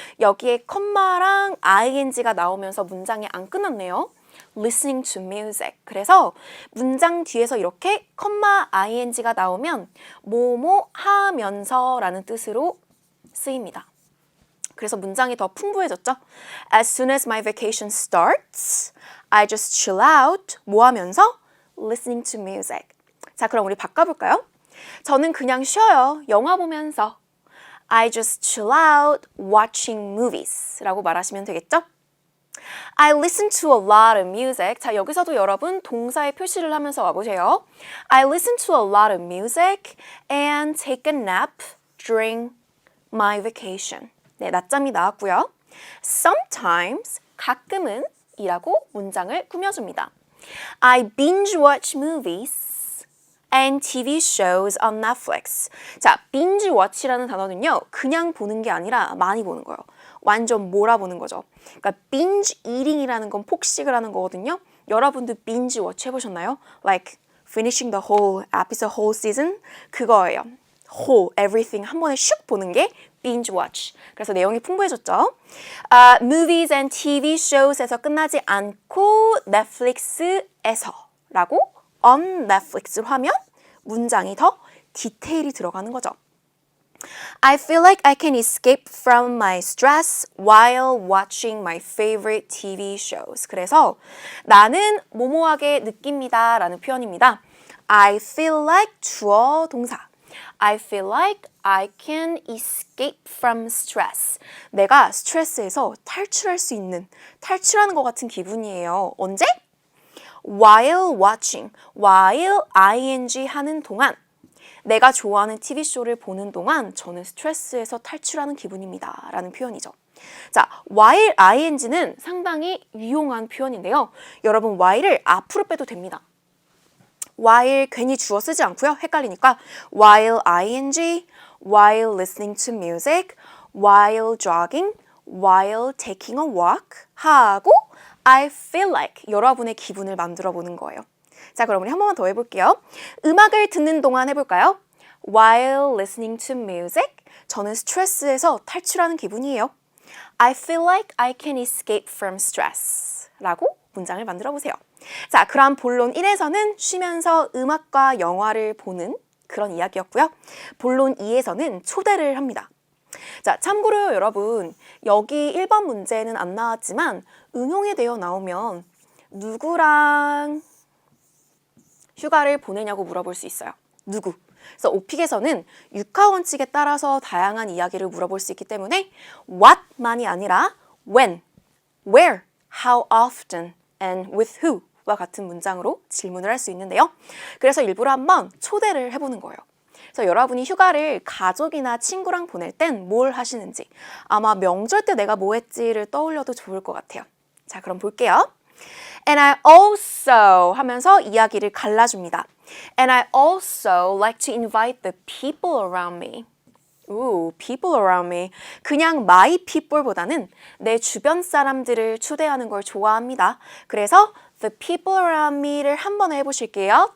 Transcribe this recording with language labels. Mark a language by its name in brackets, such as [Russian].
[Korean] 여기에 컴마랑 ing가 나오면서 문장이 안 끝났네요. [English] listening to music. [Korean] 그래서 문장 뒤에서 이렇게 컴마 ing가 나오면 뭐뭐 하면서라는 뜻으로 쓰입니다. 그래서 문장이 더 풍부해졌죠. [English] As soon as my vacation starts, I just chill out. [Korean] 뭐 하면서? [English] Listening to music. [Korean] 자, 그럼 우리 바꿔볼까요? 저는 그냥 쉬어요. 영화 보면서. [English] I just chill out watching movies [Korean] 라고 말하시면 되겠죠? [English] I listen to a lot of music. [Korean] 자, 여기서도 여러분 동사의 표시를 하면서 와보세요. [English] I listen to a lot of music and take a nap during my vacation. [Korean] 네, 낮잠이 나왔고요. Sometimes, 가끔은 이라고 문장을 꾸며줍니다. [English] I binge watch movies and TV shows on Netflix. [Korean] 자, binge watch라는 단어는요, 그냥 보는 게 아니라 많이 보는 거예요. 완전 몰아보는 거죠. 그러니까 binge eating이라는 건 폭식을 하는 거거든요. 여러분도 binge watch 해보셨나요? [English] Like finishing the whole episode, whole season? [Korean] 그거예요. whole, everything 한 번에 슉 보는 게 binge watch. 그래서 내용이 풍부해졌죠. [English] Movies and TV shows [Korean] 에서 끝나지 않고 Netflix에서 라고 [English] on Netflix [Korean] 로 하면 문장이 더 디테일이 들어가는 거죠. [English] I feel like I can escape from my stress while watching my favorite TV shows. [Korean] 그래서 나는 모모하게 느낍니다 라는 표현입니다. [English] I feel like [Korean] 주어 동사. [English] I feel like I can escape from stress. [Korean] 내가 스트레스에서 탈출할 수 있는, 탈출하는 것 같은 기분이에요. 언제? [English] While watching, while ing [Korean] 하는 동안, 내가 좋아하는 TV쇼를 보는 동안 저는 스트레스에서 탈출하는 기분입니다. 라는 표현이죠. 자, while ing는 상당히 유용한 표현인데요. 여러분, while을 앞으로 빼도 됩니다. while 괜히 주어 쓰지 않고요. 헷갈리니까 [English] while ing, while listening to music, while jogging, while taking a walk [Korean] 하고 [English] I feel like [Korean] 여러분의 기분을 만들어 보는 거예요. 자, 그럼 우리 한 번만 더 해볼게요. 음악을 듣는 동안 해볼까요? [English] While listening to music, [Korean] 저는 스트레스에서 탈출하는 기분이에요. [English] I feel like I can escape from stress [Korean] 라고 문장을 만들어 보세요. 자, 그럼 본론 1에서는 쉬면서 음악과 영화를 보는 그런 이야기였고요. 본론 2에서는 초대를 합니다. 자, 참고로 여러분, 여기 1번 문제는 안 나왔지만 응용이 되어 나오면 누구랑 휴가를 보내냐고 물어볼 수 있어요. 누구? 그래서 오픽에서는 육하 원칙에 따라서 다양한 이야기를 물어볼 수 있기 때문에 what만이 아니라 when, where, how often, and with who와 같은 문장으로 질문을 할 수 있는데요. 그래서 일부러 한번 초대를 해보는 거예요. 그래서 여러분이 휴가를 가족이나 친구랑 보낼 땐 뭘 하시는지, 아마 명절 때 내가 뭐 했지를 떠올려도 좋을 것 같아요. 자, 그럼 볼게요. [English] And I also [Korean] 하면서 이야기를 갈라줍니다. [English] And I also like to invite the people around me. Ooh, people around me. [Korean] 그냥 my people보다는 내 주변 사람들을 초대하는 걸 좋아합니다. 그래서 [English] the people around me [Korean] 를 한 번 해보실게요.